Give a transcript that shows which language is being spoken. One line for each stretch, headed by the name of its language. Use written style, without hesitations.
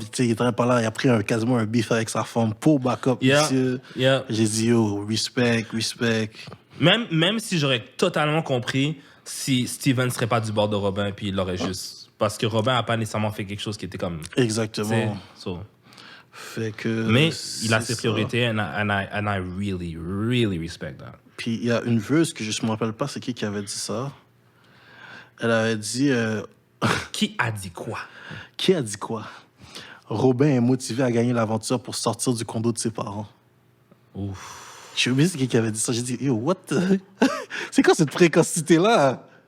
French: Tu sais, il était pas là, il a pris quasiment un beef avec sa femme pour backup.
English: Yeah,
French: monsieur.
English: yeah.
French: J'ai dit, yo, respect. Même si j'aurais totalement compris si Steven serait pas du bord de Robin puis il l'aurait juste... Parce que Robin a pas nécessairement fait quelque chose qui était comme... Exactement.
English: So.
French: Fait que... Mais il a c'est ses priorités
English: and I really, really respect that.
French: Puis il y a une veuse que je me rappelle pas c'est qui avait dit ça. Elle avait dit... Qui a dit quoi? Qui a dit quoi? Robin est motivé à gagner l'aventure pour sortir du condo de ses parents. Ouf. J'ai oublié c'est qui avait dit ça. J'ai dit, yo,
English: what the...
French: C'est quoi cette précocité-là?